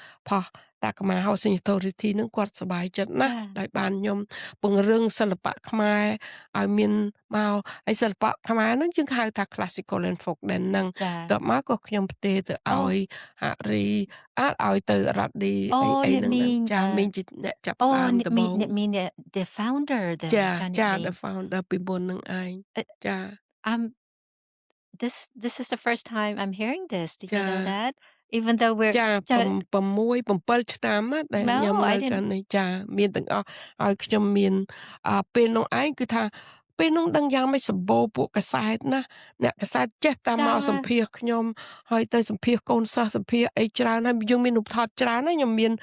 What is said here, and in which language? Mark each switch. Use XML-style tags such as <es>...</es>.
<km>ផោះTakama Housing Authority នឹងគាត់សប្បាយចិត្តណាស់ដោយបានខ្ញុំពង្រឹងសិល្បៈខ្មែរឲ្យមានមកហើយសិល្បៈខ្មែរហ្នឹងយើងហៅថា</km> <en>classical and folk dance</en> <km>ហ្នឹងតបមកក៏ខ្ញុំផ្ទេរទៅឲ្យហរីឲ្យទៅរ៉ាឌីអីហ្នឹងចាមានជាអ្នកចាប់តាមដំបូង</km> <en>the founder</en> <km>ចា</km> <en>the founder</en> <km>ពីមុននឹងឯងចា</km> <en>This is the first time I'm hearing this. Did you know that? Even though we're</en> <km>6 7ឆ្នាំដែលខ្ញុំនៅកាន់នេះចាមានទាំងអស់ហើយខ្ញុំមានពេលនោះឯងគឺថាពេលនោះដឹងយ៉ាងម៉េចសម្បូរពួកកាសែតណាអ្នកកាសែតចេះតាមមកសម្ភាសខ្ញុំហើយទៅសម្ភាសកូនសិស្សសម្ភាសអីច្រើនហើយយើងមានរូបថតច្រើនហើយខ្ញុំម</km>